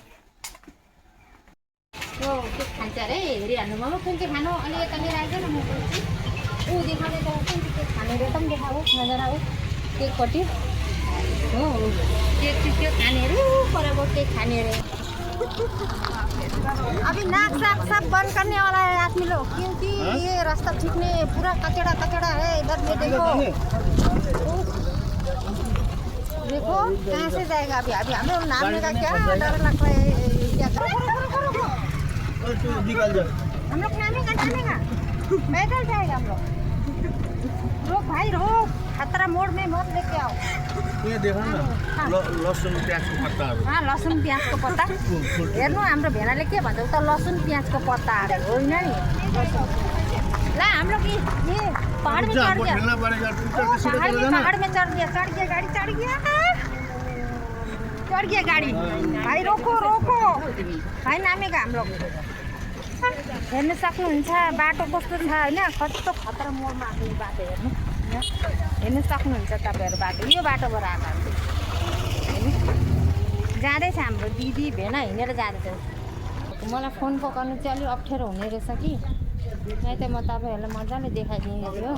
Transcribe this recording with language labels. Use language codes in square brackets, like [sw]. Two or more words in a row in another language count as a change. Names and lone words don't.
[ne] के खान्छ अरे हेरिहाल्नु ममा कुन चाहिँ खानु। अलि यता लिएर आइज न, म ऊ देखाउने त कुन चाहिँ के खाने रहेछ पनि देखाओस् नजर आओस्। केकपट्टि हो केक चाहिँ त्यो खानेहरू परको केक खाने अरे। [hi] अभी नाक साफ सब बंद करने वाला है आदमी लोग क्योंकि ये रास्ता ठीक नहीं है। पूरा कचड़ा है इधर में। देखो कहाँ से जाएगा अभी हम लोग नामने का क्या डर लग रहा है। क्या हम लोग नामेगा पैदल जाएगा हम लोग। रोक भाई रोक, खतरा मोड़ में मत लेके आओ। ये देखो ना लसुन [ne] प्याजको पत्ताहरु। लसुन प्याजको पत्ता हेर्नु हाम्रो भेनाले के भन्छ त लसुन प्याजको पत्ता अरे होइन नि। [hi] ला हम लोग ये पहाड़ में चढ़ गया। पहाड़ में चढ़ गया गाड़ी। भाई रोको भाइ नामेगा हम लोग। [ne] हेर्नु सक्नुहुन्छ बाटो कस्तो छ होइन। कस्तो खतरा मोडमा आएको यो बाटो हेर्नु सक्नुहुन्छ तपाईँहरू। बाटो यो बाटोबाट आएको जाँदैछ हाम्रो दिदी भेना हिँडेर जाँदैछ। मलाई फोन पकाउनु चाहिँ अलिक अप्ठ्यारो हुने रहेछ कि, नहीं त म तपाईँहरूलाई मजाले देखाइदिने थियो।